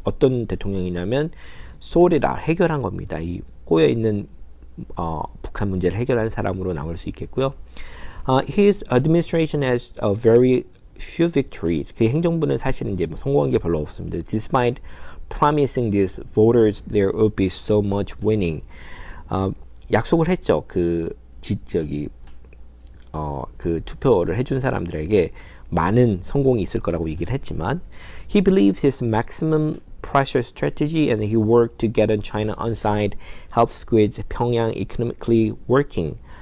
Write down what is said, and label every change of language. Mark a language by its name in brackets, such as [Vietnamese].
[Korean] 어떤 대통령이냐면 sorted out 해결한 겁니다. 이 꼬여 있는 북한 문제를 해결한 사람으로 나올 수 있겠고요. [English] His administration has a very few victories. [Korean] 그 행정부는 사실은 이제 뭐 성공한 게 별로 없습니다. [English] Despite promising these voters there would be so much winning. [Korean] 약속을 했죠. 그 투표를 해준 사람들에게 많은 성공이 있을 거라고 얘기를 했지만 [English] he believes his maximum pressure strategy and he worked to get China on side help squeeze 평양 economically working.